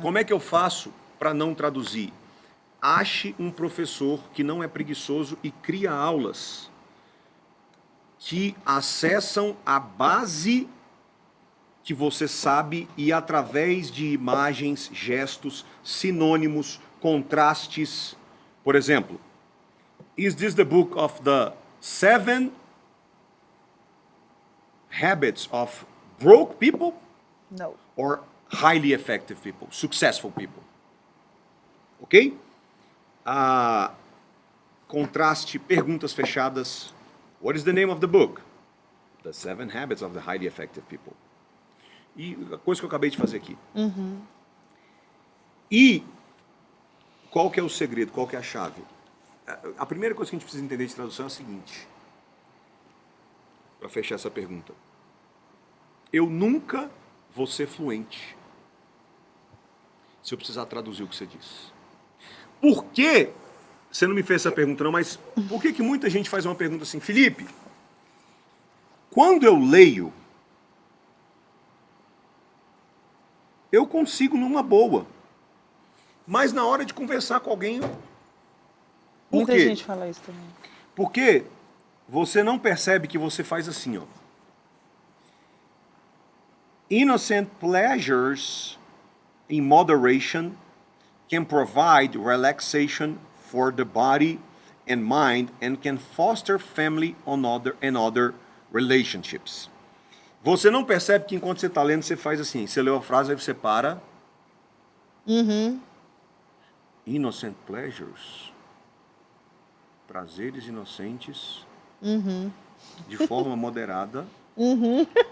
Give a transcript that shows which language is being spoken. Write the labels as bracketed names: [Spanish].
[Portuguese] Como é que eu faço para não traduzir? Ache um professor que não é preguiçoso e cria aulas que acessam a base que você sabe e através de imagens, gestos, sinônimos, contrastes. Por exemplo, [English] is this the book of the 7 habits of broke people? [Portuguese] Não. [English] Or highly effective people, successful people? Ok? [Portuguese] Contraste, perguntas fechadas. [English] What is the name of the book? The 7 Habits of the Highly Effective People. [Portuguese] E a coisa que eu acabei de fazer aqui. Uhum. E qual que é o segredo, qual que é a chave? A primeira coisa que a gente precisa entender de tradução é a seguinte. Para fechar essa pergunta. Eu nunca vou ser fluente se eu precisar traduzir o que você disse. Por que, você não me fez essa pergunta não, mas por que muita gente faz uma pergunta assim, Felipe, quando eu leio, eu consigo numa boa, mas na hora de conversar com alguém, por quê? Muita gente fala isso também. Porque você não percebe que você faz assim, ó. [English] Innocent pleasures in moderation can provide relaxation for the body and mind and can foster family and other relationships. [Portuguese] Você não percebe que enquanto você está lendo, você faz assim. Você leu a frase, aí você para. Uhum. [English] Innocent pleasures. [Portuguese] Prazeres inocentes. Uhum. De forma moderada. Uhum.